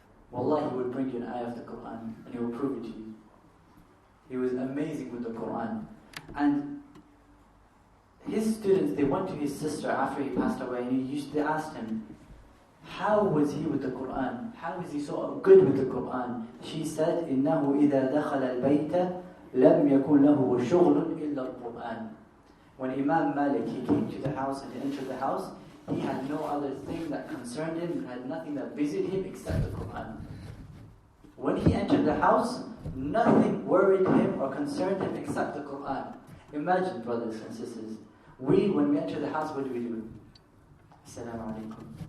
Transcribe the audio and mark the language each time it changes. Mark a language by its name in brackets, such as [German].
[English] Wallah, he would bring you an ayah of the Quran and he will prove it to you. He was amazing with the Quran. And his students, they went to his sister after he passed away and they asked him, how was he with the Quran? How is he so good with the Quran? She said, [Arabic] إِنَّهُ إِذَا دَخَلَ الْبَيْتَ لَمْ يَكُنْ لَهُ شُغْلٌ إِلَّا الْقُرْآنِ. [English] When Imam Malik, he came to the house and he entered the house, he had no other thing that concerned him, had nothing that busied him except the Quran. When he entered the house, nothing worried him or concerned him except the Quran. Imagine, brothers and sisters, when we enter the house, what do? Assalamu alaikum.